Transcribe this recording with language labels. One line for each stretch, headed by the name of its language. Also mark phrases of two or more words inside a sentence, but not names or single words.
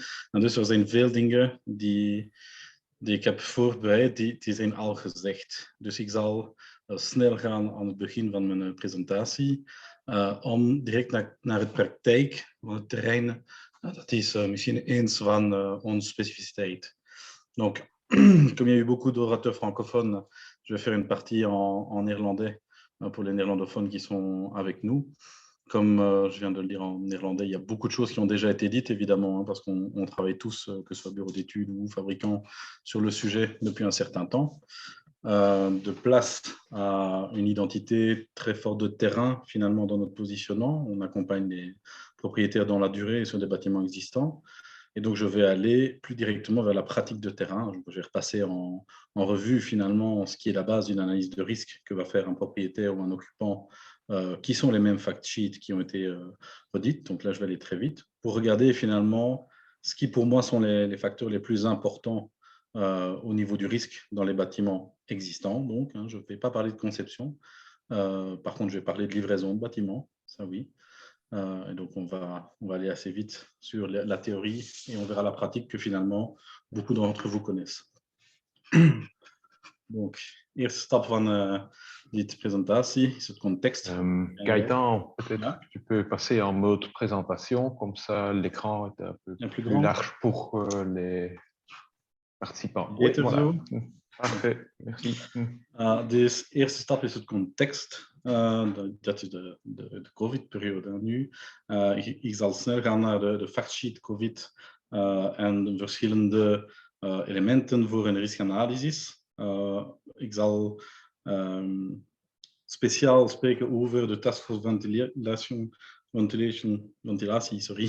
Dutch: En dus er zijn veel dingen die ik heb voorbereid, die zijn al gezegd. Dus ik zal snel gaan aan het begin van mijn presentatie, om direct naar het praktijk van het terrein. Dat is misschien eens van onze specificiteit.
French: Donc, comme il y a eu beaucoup d'orateurs francophones, je vais faire une partie en néerlandais pour les néerlandophones qui sont avec nous. Comme je viens de le dire en néerlandais, il y a beaucoup de choses qui ont déjà été dites, évidemment, parce qu'on travaille tous, que ce soit bureau d'études ou fabricants, sur le sujet depuis un certain temps. De place à une identité très forte de terrain, finalement, dans notre positionnement. On accompagne les propriétaires dans la durée sur des bâtiments existants. Et donc, je vais aller plus directement vers la pratique de terrain. Je vais repasser en revue, finalement, ce qui est la base d'une analyse de risque que va faire un propriétaire ou un occupant, qui sont les mêmes
English: fact sheets
French: qui ont été redites. Donc là, je vais aller très vite pour regarder, finalement, ce qui, pour moi, sont les facteurs les plus importants au niveau du risque dans les bâtiments existants. Donc, je ne vais pas parler de conception. Par contre, je vais parler de livraison de bâtiments, ça oui. Et donc, on va aller assez vite sur la théorie et on verra la pratique que finalement, beaucoup d'entre vous connaissent. Donc,
Dutch: eerste stap van deze presentatie is het context.
French: Gaëtan, peut-être tu peux passer en mode présentation, comme ça l'écran est un peu plus large pour les participants. Oui, voilà. Parfait, merci.
Dutch: De eerste stap is het context. Dat is de COVID-periode nu. Ik zal snel gaan naar de factsheet COVID en de verschillende elementen voor een riskanalysis. Ik zal speciaal spreken over de taskforce ventilatie, sorry.